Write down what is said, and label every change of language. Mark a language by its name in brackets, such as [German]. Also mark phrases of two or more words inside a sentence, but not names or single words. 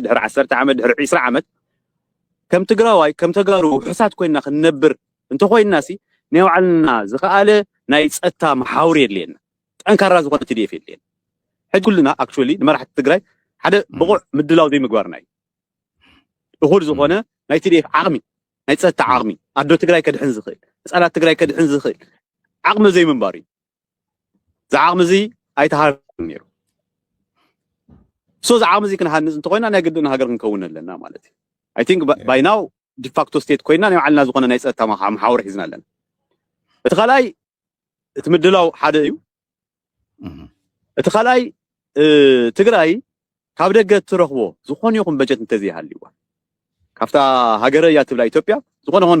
[Tigrinya] ድሕር 10 ዓመት ድሕር 20 ዓመት ከም ትግራዋይ ከም ተጋሩ ሕሳት ኮይና ክንነብር እንተኮይና ሲ ናይ ባዕልና ዝኸኣለ ናይ ፀጥታ መሓውር የድልየና ጠንካራ ዝኾነ TDF የድልየና ሕጂ ኩልና ኣክቹዋሊ ንመራሕቲ ትግራይ ሓደ ብቑዕ ምድላው ዘይምግባርና እዩ እኹል ዝኾነ ናይ TDF ዓቕሚ ናይ ፀጥታ ዓቕሚ ኣዶ ትግራይ ከድሕን ዝኽእል ህፃናት ትግራይ ከድሕን ዝኽእል ዓቕሚ ዘይምንባር እዩ ዝዓቕሚ እዚ ኣይተሃርም ነይሩ ሶ ዝዓቕሚ እዚ ክንሃንፅ እንተኮይና ናይ ግድን ሃገር ክንከውን ኣለና ማለት እዩ [English] I think by now de facto state [Tigrinya] ኮይና ናይ ባዕልና ዝኾነ ናይ ፀጥታ መሓውር ሒዝና ኣለና እቲ ካልኣይ እቲ ምድላው ሓደ እዩ እቲ ካልኣይ ትግራይ ካብ ደገ ትረኽቦ ዝኾነ ይኹን በጀት እንተዘይሃልይዋ ካብታ ሃገረ እያ ትብላ ኢትዮጵያ ዝኾነ ይኹን